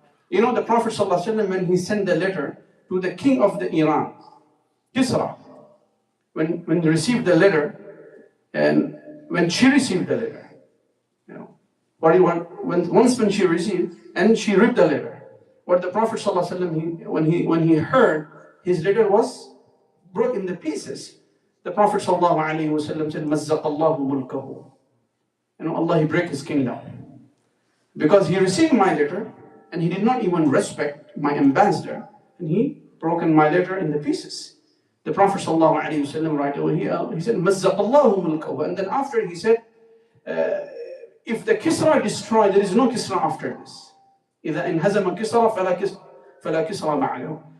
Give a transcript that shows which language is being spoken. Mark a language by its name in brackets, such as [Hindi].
[English] You know, the Prophet ﷺ, when he sent the letter to the king of the Iran, Kisra, when he received the letter, and when she received the letter, what do you want? When she received, and she read the letter, what the Prophet ﷺ, when he heard, his letter was broke into pieces. The Prophet ﷺ said, [Arabic] مَزَّقَ اللَّهُ مُلْكَهُ. [English] Allah, he break his kingdom. Because he received my letter, and he did not even respect my ambassador, and he broken my letter into pieces. The Prophet ﷺ right away, he said, [Arabic] مَزَّقَ اللَّهُ مُلْكَهُ. [English] And then after he said, if the Kisra destroyed, there is no Kisra after this. [Arabic] إِذَا إِنْهَزَمَ كِسْرَى فَلَا كِسْرَى مَعَهُ.